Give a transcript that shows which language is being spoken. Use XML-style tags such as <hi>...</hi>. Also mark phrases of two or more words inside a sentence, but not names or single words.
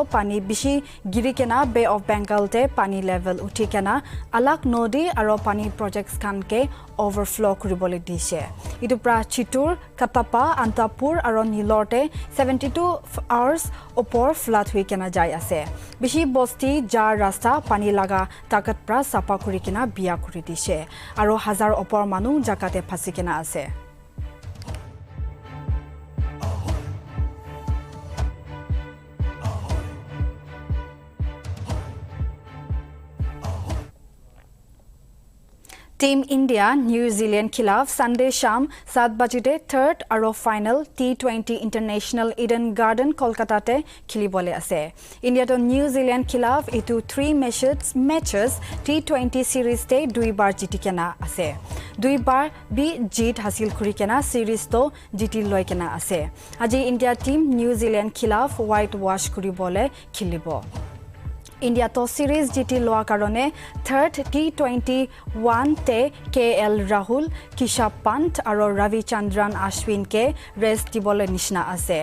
<nag>pani bishi girikena</nag> <en>Bay of Bengal</en> <nag>te pani level uthikena alak nodi aro pani projects khan ke overflow kuribole dise itu pra Chitur Katapa Antapur aro Nilorte 72 hours opor flood huikena jai ase bishi bosti jar rasta pani laga takat pra sapa kurikena biya kuri dise aro hazar opor manu jakate phasikena ase Team India New Zealand khilaf Sunday sham 7 bajite third aro</nag> <en>final T20 International</en> <nag>Eden Garden Kolkata te khilibole ase India to New Zealand khilaf itu 3 matches</nag> <en>T20 series</en> <nag>te 2 bar jitikena ase 2 bar bi jit hasil kurikena series to jiti loikena ase aji India team New Zealand khilaf</nag> <en>white wash</en> <nag>kuribole khilibo India to series GT loa karone third T21 te KL Rahul, Kisha Pant aro Ravi Chandran Ashwin ke rest dibole nishna ase.</nag>